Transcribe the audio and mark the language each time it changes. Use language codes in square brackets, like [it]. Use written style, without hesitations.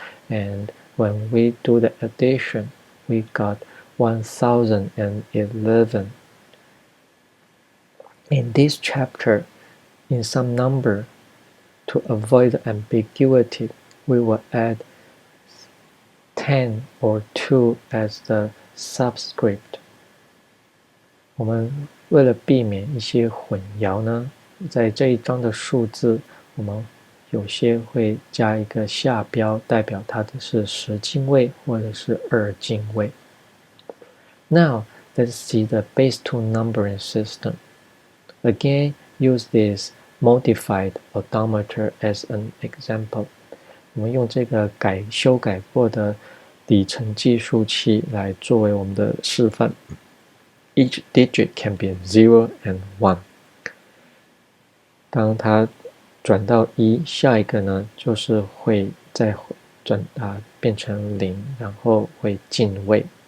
[en] And when we do the addition, we got 1011. In this chapter, in some number, to avoid ambiguity, we will add 10 or 2 as the subscript. [zh] 我们为了避免一些混淆呢，在这一章的数字，我们有些会加一个下标，代表它的是10进位或者是2进位。 [en] Now, let's see the base 2 numbering system. Again, use this modified odometer as an example. [zh] 我们用这个修改过的里程计数器来作为我们的示范。 [en] Each digit can be 0 and 1. [zh] 当它转到1，下一个呢就是会再变成0，然后会进位。